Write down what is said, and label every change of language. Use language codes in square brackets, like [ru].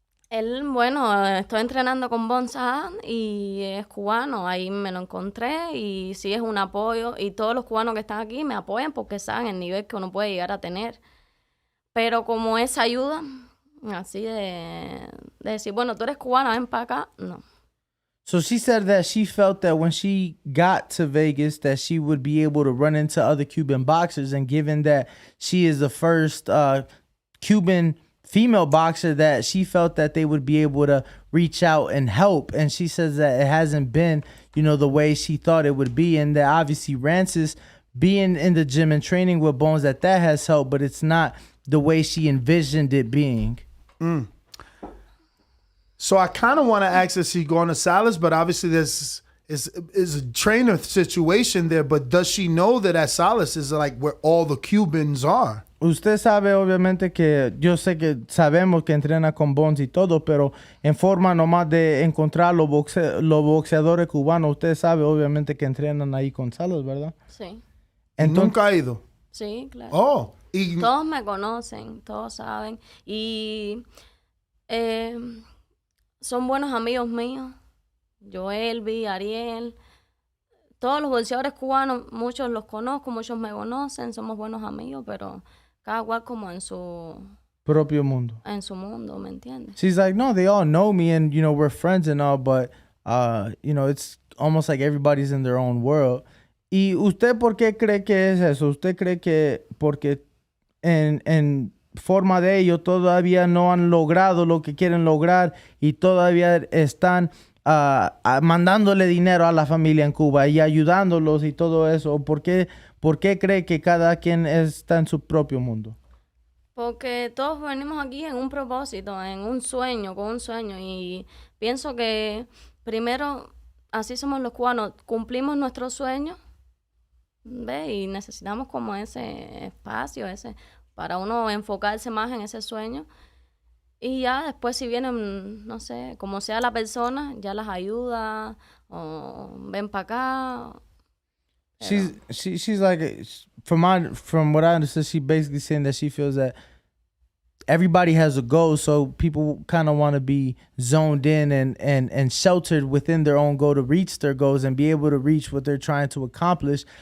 [es] Él, bueno, estoy entrenando con Bonsa y es cubano, ahí me lo encontré y sí es un apoyo y todos los cubanos que están aquí me apoyan porque saben el nivel que uno puede llegar a tener. Pero como esa ayuda, así de decir, bueno, tú eres cubano, ven para acá, no. [en] So she said that she felt that when she got to Vegas that she would be able to run into other Cuban boxers, and given that she is the first Cuban female boxer, that she felt that they would be able to reach out and help. And she says that it hasn't been, the way she thought it would be, and that obviously Rancis being in the gym and training with Bones, that has helped, but it's not the way she envisioned it being. So I kind of want to ask if she's going to Salas, but obviously this is a trainer situation there. But does she know that at Salas is like where all the Cubans are? [es] Usted sabe obviamente que yo sé que sabemos que entrena con Bones y todo, pero en forma nomás de encontrar los boxeadores cubanos, usted sabe obviamente que entrenan ahí con Salas, ¿verdad? Sí. Entonces, ¿Nunca ha ido? Sí, claro. Oh. Todos me conocen, todos saben. Y son buenos amigos míos. Joelvi, Ariel, todos los boxeadores cubanos, muchos los conozco, muchos me conocen, somos buenos amigos, pero cada cual como en su propio mundo. En su mundo, ¿me entiendes? [en] She's like, no, they all know me and, we're friends and all, but, it's almost like everybody's in their own world. [es] ¿Y usted por qué cree que es eso? ¿Usted cree que porque en forma de ellos todavía no han logrado lo que quieren lograr y todavía están mandándole dinero a la familia en Cuba y ayudándolos y todo eso? ¿Por qué cree que cada quien está en su propio mundo? Porque todos venimos aquí en un propósito, en un sueño, con un sueño, y pienso que primero, así somos los cubanos, cumplimos nuestros sueños, ¿ves? Y necesitamos como ese espacio, para uno enfocarse más en ese sueño. Y ya después si vienen, no sé, como sea la persona, ya las ayuda, o ven para acá. [en] She's like, from what I understood, she basically saying that she feels that everybody has a goal, so people kind of want to be zoned in and sheltered within their own goal to reach their goals and be able to reach what they're trying to accomplish.